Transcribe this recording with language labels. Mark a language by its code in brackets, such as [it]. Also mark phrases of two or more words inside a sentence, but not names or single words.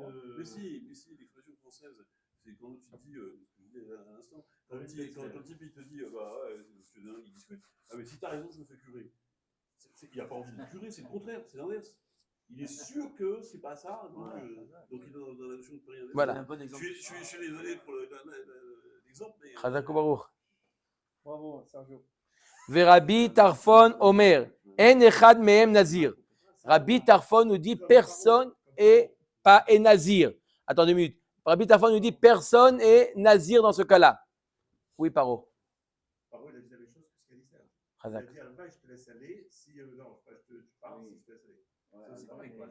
[fr] Mais si, l'expression française, c'est quand tu dis, à l'instant, quand le type il te dit, bah ouais, monsieur Dingue, il discute, ah mais si t'as raison, je me fais curer. Il n'a pas envie de curer, c'est le contraire, c'est l'inverse. Il est sûr que c'est pas ça, donc il est dans la notion de pari inversé. Voilà. Je suis désolé pour l'exemple, mais. [he] חזק ברוך. [fr] Bravo, Sergio. [he] ורבי טרפון אומר אין אחד מהם נזיר. [fr] Rabbi Tarfon nous dit personne est nazir. Attendez une minute. Rabbi Tarfon nous dit personne est nazir dans ce cas-là. Oui, Paro. Paro, il a dit la même chose que ce qu'elle disait. Chazak. Il a dit à la fin, je te laisse aller. Si, non, je te parle, si je te laisse aller. C'est pareil, quoi.